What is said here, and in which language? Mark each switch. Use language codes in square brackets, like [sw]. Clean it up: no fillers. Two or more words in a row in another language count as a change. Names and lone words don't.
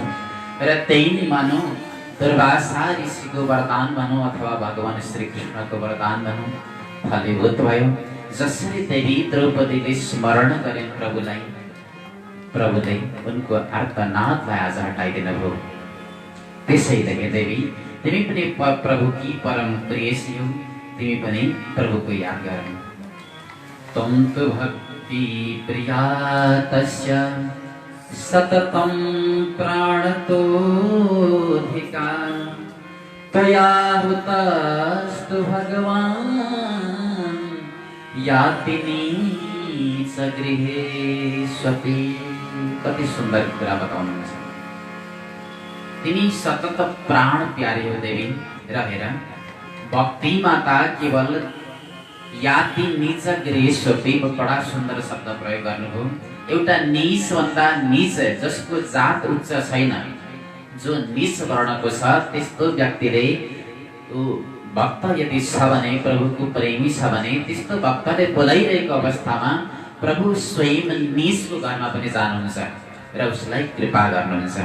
[ne] र त्यही नै मानौ दुर्वासा ऋषिको वरदान भनौँ अथवा भगवान श्रीकृष्णको वरदान भनौँ फलीभूत भयो। जसरी देवी द्रौपदीले स्मरण गरिन् प्रभुलाई, प्रभुले उनको आर्तनादलाई आज हटाइदिनु भयो। त्यसैले हे देवी, तिमी पनि प्रभुकी परम प्रेयसी हौ, तिमी पनि प्रभुको याद गर। [sa] त्वं तु भक्ति प्रिया तस्य सततं प्राणतोऽधिका, त्वया हुतस्तु भगवान् याति नीच गृहेष्वपि। [ne] कति सुन्दर कुरा बताउनुहुन्छ। तिमी सतत प्राण प्यारे हो देवी। [sa] रहेर भक्ति माता केवल याति नीच गृहेष्वपि, [ne] बडा सुन्दर शब्द प्रयोग गर्नुभयो। एउटा नीच भन्दा नीच, जसको जात उच्च छैन, जो नीच वर्णको छ, त्यस्तो व्यक्तिले भक्त यदि छ भने, प्रभुको प्रेमी छ भने, त्यस्तो भक्तले बोलाइरहेको अवस्थामा प्रभु स्वयं नीचको घरमा पनि जानुहुन्छ र उसलाई कृपा गर्नुहुन्छ।